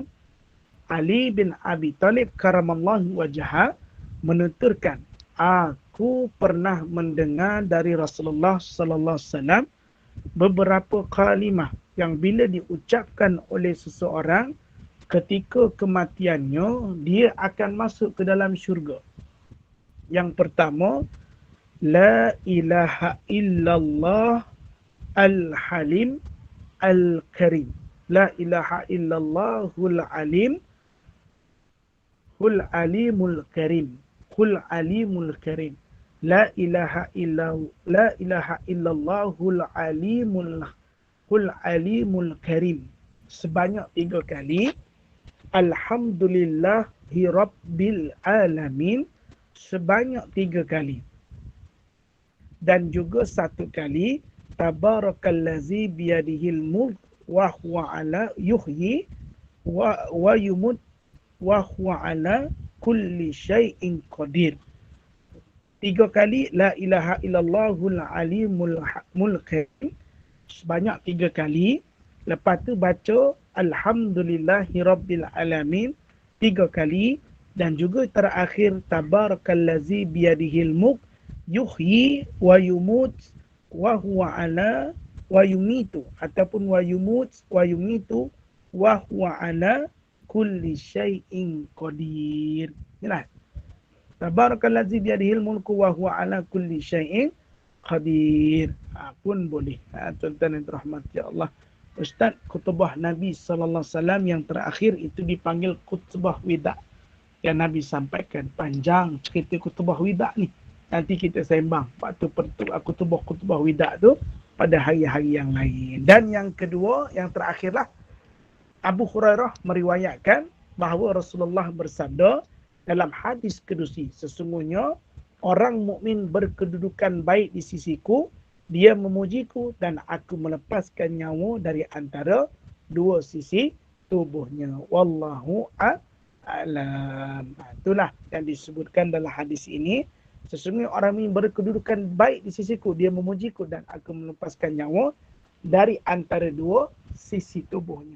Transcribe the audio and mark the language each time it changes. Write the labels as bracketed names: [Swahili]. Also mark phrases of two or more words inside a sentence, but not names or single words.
[Malay] Ali bin Abi Talib [Arabic] كرم الله وجهه [Malay] menuturkan, aku pernah mendengar dari Rasulullah [Arabic] صلى الله عليه وسلم [Malay] beberapa kalimah yang bila diucapkan oleh seseorang ketika kematiannya, dia akan masuk ke dalam syurga. Yang pertama, [Arabic] لا إله إلا الله الحليم الكريم. لا إله إلا الله العليم هو العليم الكريم. هو العليم الكريم. لا إله إلا الله العليم الكريم. [Malay] Sebanyak 3 kali. [Arabic] الحمد لله رب العالمين. [Malay] Sebanyak 3 kali. Dan juga 1 kali. [Arabic] تبارك الذي بيده الملك وهو على يحيي ويميت وهو على كل شيء قدير. [Malay] 3 kali [Arabic] لا إله إلا الله العليم الكريم [Malay] sebanyak 3 kali. Lepas tu baca [Arabic] الحمد لله رب العالمين [Malay] 3 kali, dan juga terakhir [Arabic] تبارك الذي بيده الملك يحيي ويميت وهو على ويميت, [Malay] ataupun [Arabic] ويميت ويميت وهو على كل شيء قدير. [Malay] Inilah. [Arabic] تبارك الذي بيده الملك وهو على كل شيء قدير. [Malay] Pun boleh. Tuan-tuan yang dirahmati Allah. Ustaz, khutbah Nabi [Arabic] صلى الله عليه وسلم [Malay] yang terakhir itu dipanggil khutbah wida. Yang Nabi sampaikan panjang cerita khutbah wida ni. Nanti kita sembang waktu khutbah wida tu pada hari-hari yang lain. Dan yang kedua, yang terakhirlah, Abu Hurairah meriwayatkan bahawa Rasulullah bersabda dalam hadis kudusi, sesungguhnya orang mukmin berkedudukan baik di sisiku, dia memujiku dan aku melepaskan nyawa dari antara 2 sisi tubuhnya. [Arabic] والله أعلم. [Malay] Itulah yang disebutkan dalam hadis ini. Sesungguhnya orang mukmin berkedudukan baik di sisiku, dia memujiku dan aku melepaskan nyawa dari antara 2 sisi tubuhnya.